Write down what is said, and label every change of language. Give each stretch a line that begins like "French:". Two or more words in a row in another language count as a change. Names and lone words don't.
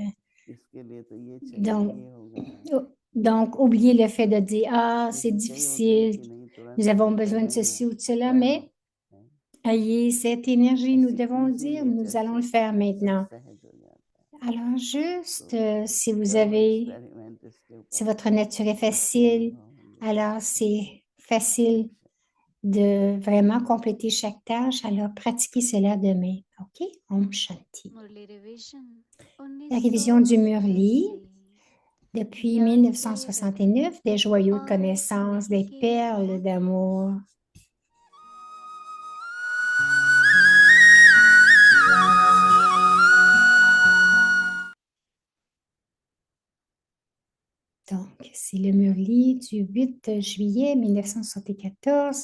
French: Donc, oubliez le fait de dire, ah, c'est difficile, nous avons besoin de ceci ou de cela, mais ayez cette énergie, nous devons le dire, nous allons le faire maintenant. Alors, juste si votre nature est facile, alors c'est facile de vraiment compléter chaque tâche. Alors, pratiquez cela demain.
Sanskrit: OK? Om Shanti.
French: La révision du Murli, depuis 1969, des joyaux de connaissances, des perles d'amour. Donc, c'est le Murli du 8 juillet 1974.